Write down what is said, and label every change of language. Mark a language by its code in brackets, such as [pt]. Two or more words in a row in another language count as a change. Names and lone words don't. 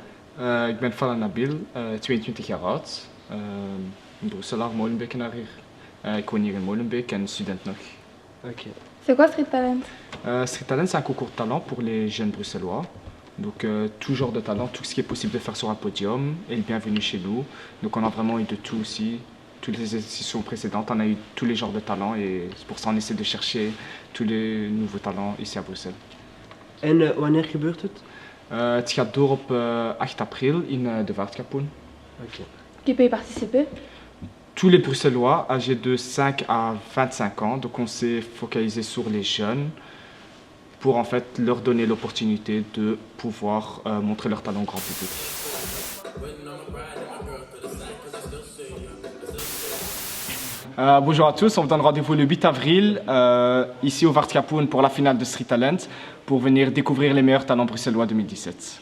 [nl] ik ben Fala Nabil, 22 jaar oud. Een Brusselaar, Molenbeekenaar hier. Ik woon hier in Molenbeek en student nog. Ok. [fr] C'est quoi Street Talent? Street Talent, c'est un concours de talent pour les jeunes bruxellois. Donc tout genre de talent, tout ce qui est possible de faire sur un podium est le bienvenu chez nous. Donc on a vraiment eu de tout aussi. Toutes les éditions précédentes, on a eu tous les genres de talents et c'est pour ça qu'on essaie de chercher tous les nouveaux talents ici à Bruxelles. [nl] En wanneer gebeurt het? Het gaat door op 8 april in de Vaartkapoen. Ok. [fr] Qui peut y participer? Tous les Bruxellois âgés de 5 à 25 ans, donc on s'est focalisé sur les jeunes pour en fait leur donner l'opportunité de pouvoir montrer leur talent au grand public. Bonjour à tous, on vous donne rendez-vous le 8 avril ici au Vaartkapoen pour la finale de Street Talent pour venir découvrir les meilleurs talents bruxellois 2017.